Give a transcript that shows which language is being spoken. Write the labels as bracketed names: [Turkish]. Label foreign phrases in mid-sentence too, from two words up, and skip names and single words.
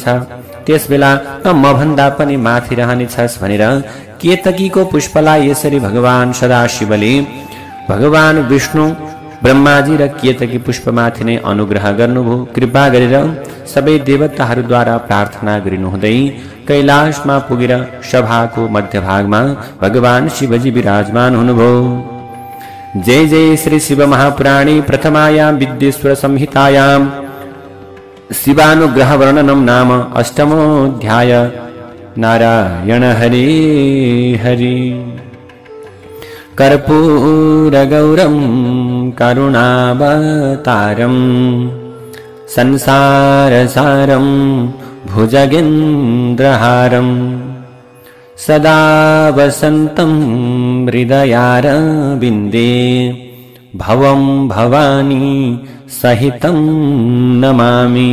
[Nepali] त्यसबेला त म भन्दा पनि माथि रहनेछस् भनेर केतकीको पुष्पलाई यसरी भगवान सदाशिवले भगवान विष्णु, ब्रह्माजी र केतकी पुष्पमाथि नै अनुग्रह गर्नुभयो। कृपा गरेर सबै देवताहरूद्वारा प्रार्थना गरिनुहुँदै कैलाशमा पुगेर सभाको मध्यभागमा भगवान शिवजी विराजमान हुनुभयो। [Sanskrit] जय जय श्री शिव महापुराणे प्रथमायां विद्येश्वर संहितायां शिवानुग्रह वर्णनम नाम अष्टमोऽध्याय। नारायण हरे हरि। कर्पूरगौरं करुणावतारं संसारसारं भुजगेन्द्रहारं सदा वसन्तं हृदयारविन्दे भवं भवानी सहितं नमामि।